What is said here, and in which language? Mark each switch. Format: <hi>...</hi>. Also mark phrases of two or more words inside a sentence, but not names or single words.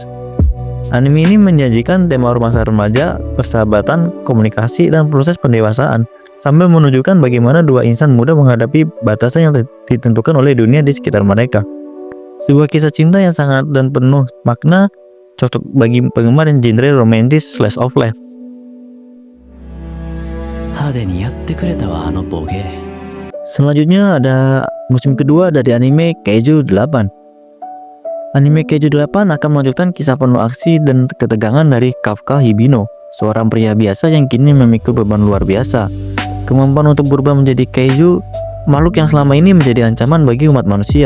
<id>Anime ini menjanjikan tema masa remaja, persahabatan, komunikasi, dan proses pendewasaan, sambil menunjukkan bagaimana dua insan muda menghadapi batasan yang ditentukan oleh dunia di sekitar mereka. Sebuah kisah cinta yang sangat dan penuh makna, cocok bagi penggemar yang genre romantis slice of life.</id> <ja>派手にやってくれたわあのボケ。</ja> <id>Selanjutnya ada musim kedua dari anime Keiju 8. Anime Keiju 8 akan melanjutkan kisah penuh aksi dan ketegangan dari Kafka Hibino, seorang pria biasa yang kini memikul beban luar biasa. Kemampuan untuk berubah menjadi Keiju makhluk yang selama ini menjadi ancaman bagi umat manusia.</id>